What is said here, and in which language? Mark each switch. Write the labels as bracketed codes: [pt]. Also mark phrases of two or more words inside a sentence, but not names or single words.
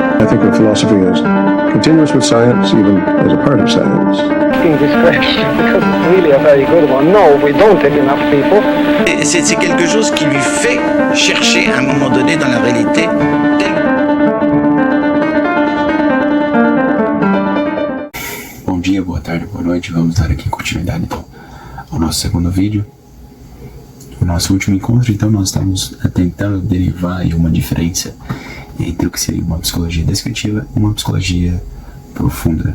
[en] think of philosophy as continuous with science, even as a part of science. This question, because it's really a very good one. No, we don't take enough people. [fr] C'est quelque chose qui lui fait chercher à un moment donné dans la réalité. [pt] Bom dia, boa tarde, boa noite. Vamos dar aqui continuidade então ao nosso segundo vídeo. No nosso último encontro, então, nós estamos tentando derivar aí uma diferença entre o que seria uma psicologia descritiva e uma psicologia profunda.